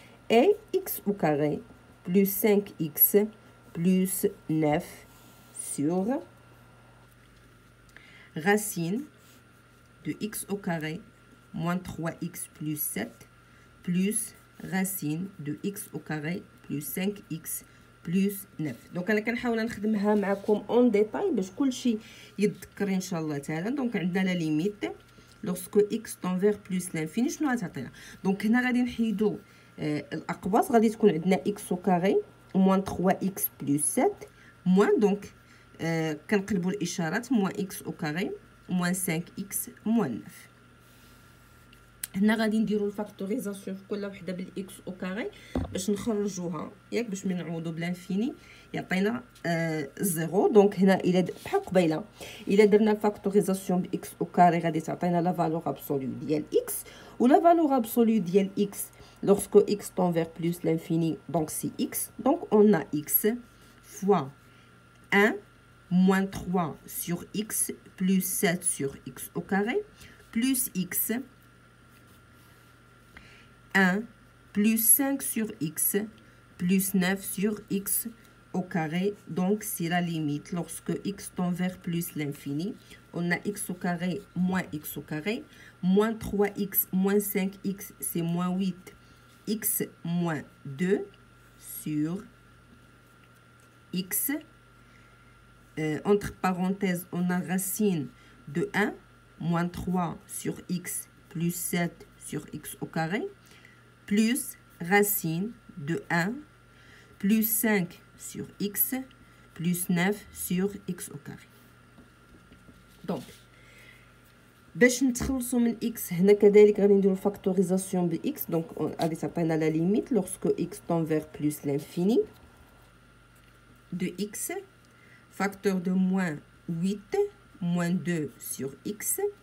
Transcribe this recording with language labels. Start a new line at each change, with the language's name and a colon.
French: Et x au carré plus 5x plus 9 sur racine de x au carré moins 3x plus 7 plus racine de x au carré plus 5x plus 9.
Arabic: دونك انا كنحاول نخدمها معكم اون ديتاي باش كلشي يتذكر ان شاء الله تعالى. دونك عندنا لا ليميت
French: لوrsque x tend vers plus l'infini
Arabic: شنو غتعطينا. دونك هنا غادي نحيدو الاقواس، غادي تكون عندنا
French: x au carré moins 3x plus 7 moins
Arabic: دونك كنقلبوا الاشارات
French: moins x au carré moins 5x moins 9.
Arabic: هنا غادي نديرو الفاكتوريزاسيون في كل وحده بالاكس او كاري باش نخرجوها ياك، باش من نعوضو بلانفيني يعطينا زيرو. دونك هنا الى بحال قبيله الى درنا الفاكتوريزاسيون باكس او كاري غادي تعطينا لا فالور ابسولو ديال اكس، ولا فالور ابسولو ديال اكس
French: lorsque x tend vers plus l'infini donc c'est x. Donc on a x fois 1 moins 3 sur x plus 7 sur x au carré plus x 1 plus 5 sur x plus 9 sur x au carré. Donc, c'est la limite. Lorsque x tend vers plus l'infini, on a x au carré moins x au carré. Moins 3x moins 5x, c'est moins 8. X moins 2 sur x. Entre parenthèses, on a racine de 1 moins 3 sur x plus 7 sur x au carré, plus racine de 1 plus 5 sur x plus 9 sur x au carré.
Arabic: Donc, باش نتخلصوا من x هنا كذلك غادي نديرو فاكتوريزاسيون ب x. دونك غادي تعطينا لا ليميت
French: lorsque x tend vers plus l'infini de x facteur de moins 8 moins 2 sur x.